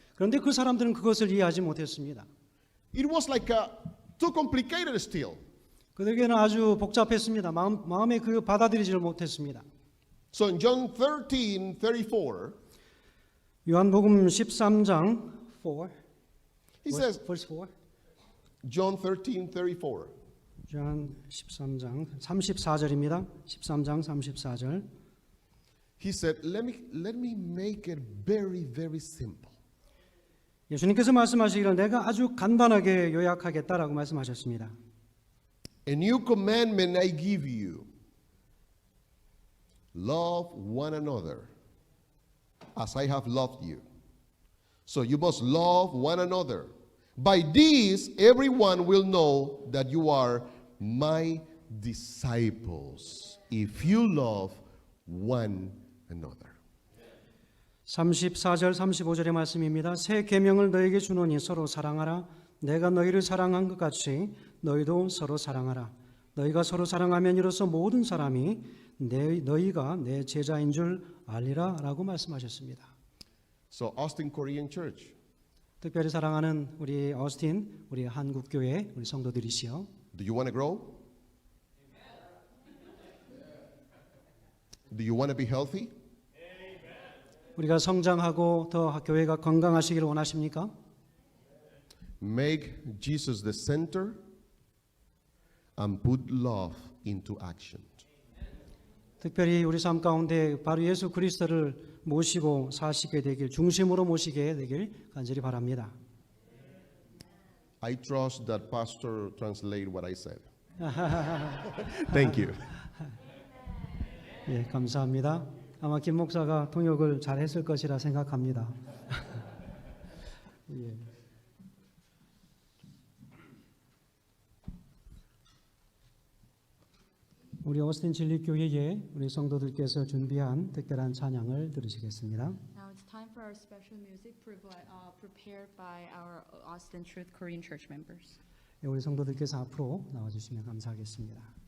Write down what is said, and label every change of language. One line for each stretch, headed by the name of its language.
Korean: 그런데 그 사람들은 그것을 이해하지 못했습니다.
English: It was like too complicated still.
Korean: 그들에게는 아주 복잡했습니다. 마음에 그 받아들이지를 못했습니다.
English: So in John 13:34,
Korean: 요한복음 13장 4
English: he says, verse 4 John 13:34.
Korean: 요한 13장 34절입니다. 13장 34절.
English: He said, let me make it very, very simple.
Korean: 예수님께서 말씀하시기를 내가 아주 간단하게 요약하겠다라고 말씀하셨습니다.
English: A new commandment I give you. Love one another as I have loved you. So you must love one another. By this, everyone will know that you are my disciples if you love one another.
Korean: 34절 35절의 말씀입니다. 새 계명을 너에게 주노니 서로 사랑하라. 내가 너희를 사랑한 것 같이 너희도 서로 사랑하라. 너희가 서로 사랑하면 이로써 모든 사람이 너희가 내 제자인 줄 알리라 라고 말씀하셨습니다.
English: So Austin Korean Church,
Korean: 특별히 사랑하는 우리 어스틴, 우리 한국교회 우리 성도들이시여,
English: do you want to grow? Do you want to be healthy?
Korean: 우리가 성장하고 더 교회가 건강하시기를 원하십니까?
English: Make Jesus the center and put love into action.
Korean: 특별히 우리 삶 가운데 바로 예수 그리스도를 모시고 사시게 되길, 중심으로 모시게 되길 간절히 바랍니다.
English: I trust that Pastor translate what I said. Thank you.
Korean: 예, 감사합니다. 아마 김 목사가 통역을 잘 했을 것이라 생각합니다. 예. 우리 오스틴 진리교회에 우리 성도들께서 준비한 특별한 찬양을 들으시겠습니다.
English: Now it's time for our special music prepared by our Austin Truth Korean Church members.
Korean: 예, 우리 성도들께서 앞으로 나와주시면 감사하겠습니다.